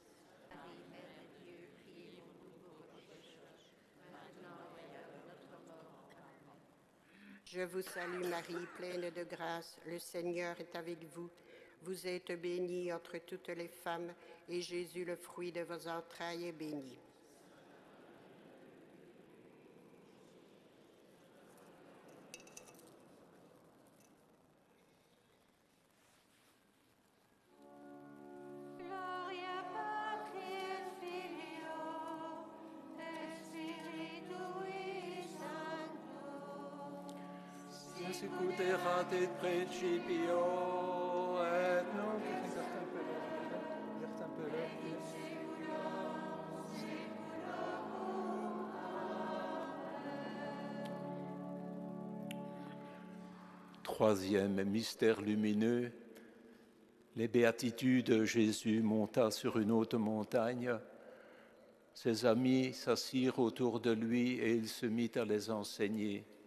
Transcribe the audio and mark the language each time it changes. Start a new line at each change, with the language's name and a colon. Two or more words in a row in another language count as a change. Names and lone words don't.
French: Je vous salue Marie, pleine de grâce, le Seigneur est avec vous. Vous êtes bénie entre toutes les femmes, et Jésus, le fruit de vos entrailles, est béni.
Latin: Gloria Patri et Filio et Spiritui Sancto, erat et principio et nunc et semper
French: Troisième mystère lumineux, les béatitudes. Jésus monta sur une haute montagne. Ses amis s'assirent autour de lui et il se mit à les enseigner.